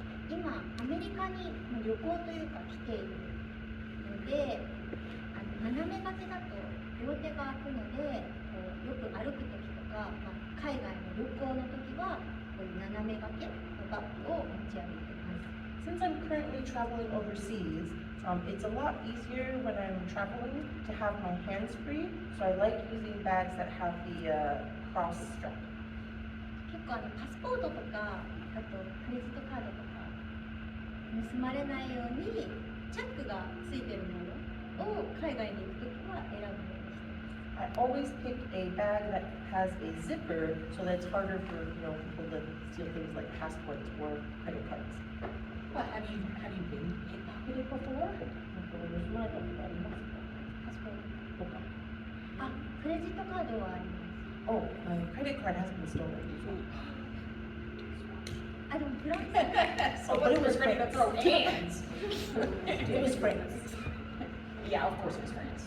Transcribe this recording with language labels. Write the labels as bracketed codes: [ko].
[ja] 今アメリカに旅行というか来ているので、斜め掛けだと両手が空くので、こうよく歩く時とか、海外の旅行の時はこういう斜め掛けのバッグを持ち歩いています。 [en] Since I'm currently traveling overseas, it's a lot easier when I'm traveling to have my hands free, so I like using bags that have the cross strap. [ja] 結構パスポートとか、あとクレジットカードとか盗まれないようにチャックがついてるものを海外に行くときは選ぶようにしています。 [en] I always pick a bag that has a zipper so that it's harder for people to steal things like passports or credit cards. But have you been pickpocketed before? [ja] 盗まれたことありますか？パスポートとか。クレジットカードはあります。 [en] Oh, my credit card has been stolen. [ja] でもフランス [en] So but it was ready to France. throw hands. It was France. Yeah, of course it was France.